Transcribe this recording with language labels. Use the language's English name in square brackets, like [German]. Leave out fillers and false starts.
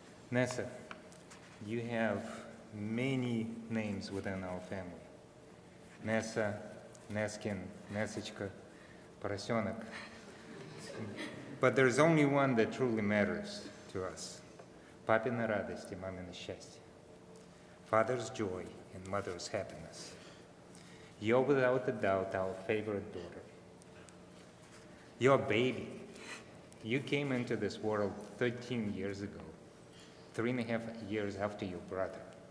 [English] Nessa, you have many names within our family. Nessa, Neskin, Nessachka, Поросенок. But there's only one that truly matters to us. [Russian] Папина радость и мамино счастье. [English] Father's joy and mother's happiness. You're without a doubt our favorite daughter. You're a baby. You came into this world 13 years ago, 3.5 years after your brother.